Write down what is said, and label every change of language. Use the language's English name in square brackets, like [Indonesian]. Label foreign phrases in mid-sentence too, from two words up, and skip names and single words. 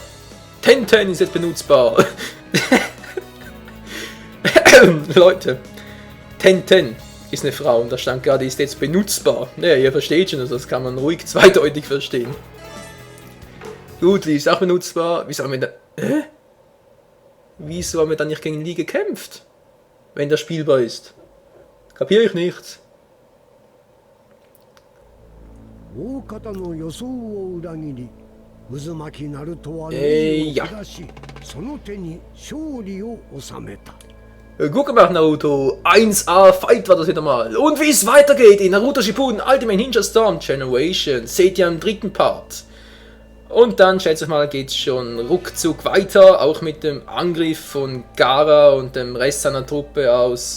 [German] Tenten ist jetzt benutzbar. Leute, Tenten ist eine Frau und da stand gerade, ist jetzt benutzbar. Naja, ihr versteht schon, also das kann man ruhig zweideutig verstehen. Gut, Lee ist auch benutzbar. Wieso haben wir da... Wieso haben wir dann nicht gegen Lee gekämpft? Wenn der spielbar ist. Kapiere ich nicht. [Japanese] 大方の予想を裏切り渦巻きナルトはネジを下し、その手に勝利を収めた。 [German] Gut gemacht, Naruto. 1A Fight war das wieder mal. Und wie es weitergeht in Naruto Shippuden Ultimate Ninja Storm Generation. Seht ihr im 3. Part. Und dann, schätze ich mal, geht es schon ruckzuck weiter. Auch mit dem Angriff von Gaara und dem Rest seiner Truppe aus...